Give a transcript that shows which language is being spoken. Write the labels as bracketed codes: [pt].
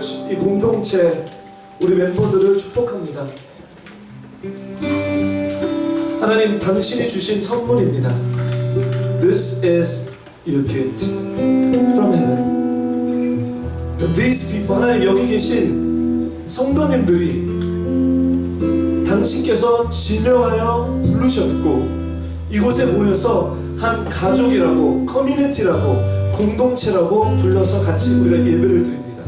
[ko] 이 공동체 우리 멤버들을 축복합니다. 하나님, 당신이 주신 선물입니다. [en] This is your gift from heaven. These people, [ko] 하나님 여기 계신 성도님들이 당신께서 지명하여 부르셨고 이곳에 모여서 한 가족이라고, 커뮤니티라고, 공동체라고 불러서 같이 우리가 예배를 드립니다.